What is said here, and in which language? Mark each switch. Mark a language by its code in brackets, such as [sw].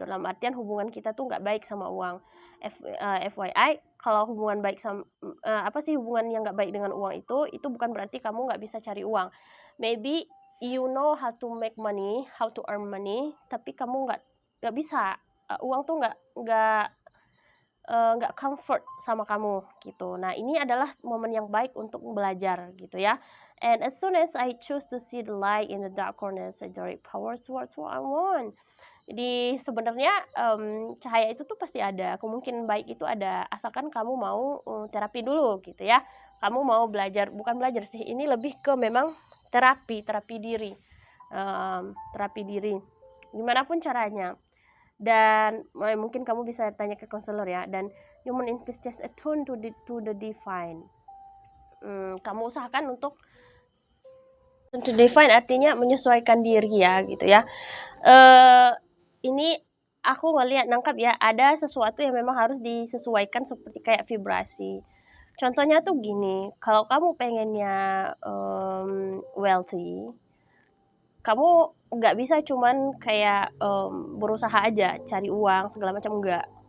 [id] Dalam artian hubungan kita tuh nggak baik sama uang. FYI, kalau hubungan baik sama apa sih hubungan yang nggak baik dengan uang itu bukan berarti kamu nggak bisa cari uang. [en] Maybe you know how to make money, how to earn money, [id] tapi kamu nggak bisa. Uang tuh nggak comfort sama kamu gitu. Nah, ini adalah momen yang baik untuk belajar gitu ya. [en] And as soon as I choose to see the light in the dark corners, I direct power towards what I want. [id] Jadi sebenarnya cahaya itu tuh pasti ada, kemungkinan baik itu ada, asalkan kamu mau terapi dulu gitu ya. Kamu mau belajar, bukan belajar sih, ini lebih ke memang terapi diri. Terapi diri. Gimana pun caranya. Dan mungkin kamu bisa tanya ke konselor ya. [en] Dan human is just attune to the divine. [id] Kamu usahakan untuk divine artinya menyesuaikan diri ya gitu ya. Ini aku ngelihat nangkap ya, ada sesuatu yang memang harus disesuaikan seperti kayak vibrasi. Contohnya tuh gini, kalau kamu pengennya wealthy, kamu nggak bisa cuman kayak berusaha aja cari uang segala macam, enggak.